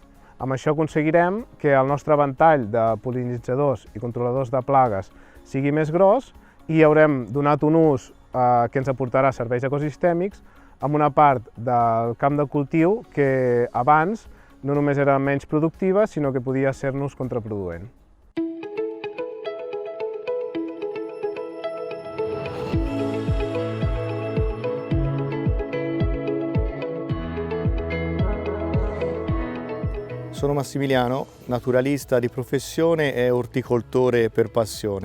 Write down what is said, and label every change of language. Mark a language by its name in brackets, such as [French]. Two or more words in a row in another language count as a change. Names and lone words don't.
[Catalan] Amb això aconseguirem que el nostre ventall de pol·linitzadors i controladors de plagues sigui més gros i haurem donat un ús que ens aportarà serveis ecosistèmics amb una part del camp de cultiu que abans no només era menys productiva, sinó que podia ser-nos contraproduent. [Italian] Sono Massimiliano, naturalista di professione e orticoltore per passione.